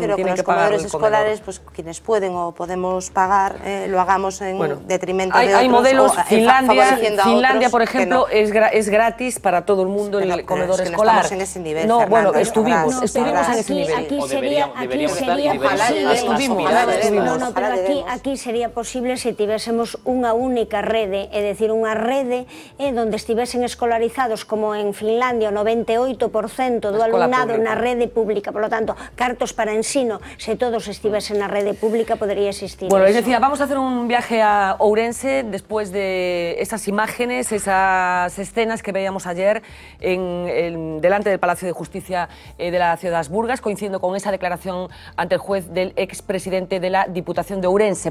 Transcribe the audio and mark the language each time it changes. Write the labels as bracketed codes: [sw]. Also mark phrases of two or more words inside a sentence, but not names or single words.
[es] Yo también prefiero que los comedores escolares, pues quienes pueden o podemos pagar, lo hagamos en detrimento de otros. Hay modelos, Finlandia, por ejemplo, es gratis para todo el mundo el comedor escolar. Estamos en ese nivel, no, bueno, estuvimos en ese nivel. [gl] Aquí sería posible se tivésemos unha única rede, é dicir, unha rede donde estivesen escolarizados como en Finlandia o 98% do alumnado na rede pública, [es] por lo tanto, [gl] cartos para ensino, se todos estivesen na rede pública podería existir. [es] Bueno, les decía, vamos a hacer un viaje a Ourense después de esas imágenes, esas escenas que veíamos ayer delante del Palacio de Justicia de la ciudad de Asburgas, coincidiendo con esa declaración ante el juez del expresidente de la Diputación de Ourense.